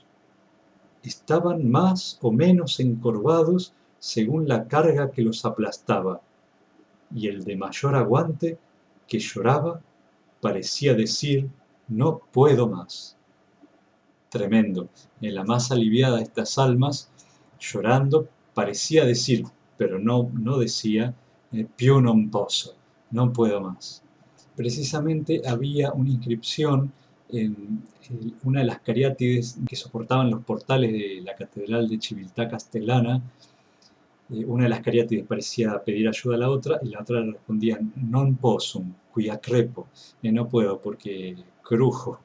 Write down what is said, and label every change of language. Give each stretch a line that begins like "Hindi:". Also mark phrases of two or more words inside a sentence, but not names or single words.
Spanish: Estaban más o menos encorvados según la carga que los aplastaba, y el de mayor aguante, que lloraba, parecía decir, no puedo más. Tremendo. En la más aliviada de estas almas, llorando, parecía decir, pero no decía,
Italian: più non posso,
Spanish: no puedo más. Precisamente había una inscripción en una de las cariátides que soportaban los portales de la catedral de Civiltà Castellana. Una de las cariátides parecía pedir ayuda a la otra y la otra le respondía
Latin: non possum, quia crepo,
Spanish: no puedo porque crujo.